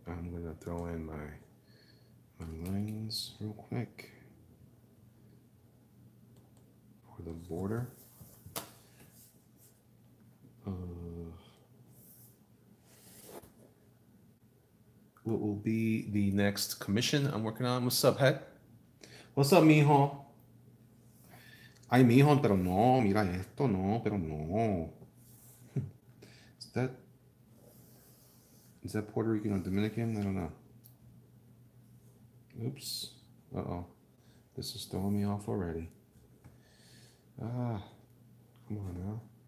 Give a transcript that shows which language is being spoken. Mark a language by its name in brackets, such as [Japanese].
[English] I'm going to throw in my lines real quick for the border. What will be the next commission I'm working on? What's up, Head? What's up, mijo? [Spanish] Ay, mijo, pero no, mira esto, no, pero no. [English] Is that is that Puerto Rican or Dominican? I don't know. Oops. Uh-oh. This is throwing me off already. Ah, come on now.